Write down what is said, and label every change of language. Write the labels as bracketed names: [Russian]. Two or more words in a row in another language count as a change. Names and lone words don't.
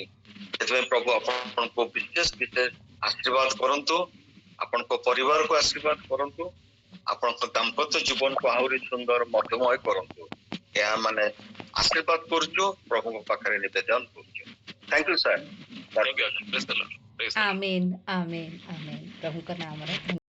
[Odia] ସେଥିପାଇଁ ପ୍ରଭୁ ଆପଣଙ୍କୁ ବିଶେଷ ବିଶେଷ ଆଶୀର୍ବାଦ କରନ୍ତୁ, ଆପଣଙ୍କ ପରିବାରକୁ ଆଶୀର୍ବାଦ କରନ୍ତୁ, ଆପଣଙ୍କ ଦାମ୍ପତ୍ୟ ଜୀବନକୁ ଆହୁରି ସୁନ୍ଦର ମଧୁମୟ କରନ୍ତୁ। ଏହା ମାନେ ଆଶୀର୍ବାଦ କରୁଛୁ, ପ୍ରଭୁଙ୍କ ପାଖରେ ନିବେଦନ କରୁଛୁ। [English] thank you sir. Thank you. Praise the Lord. Praise the Lord. [Odia] ଆମେନ୍ ଆମେନ୍ ଆମେନ୍। ପ୍ରଭୁଙ୍କ ନାମରେ ଧନ୍ୟବାଦ।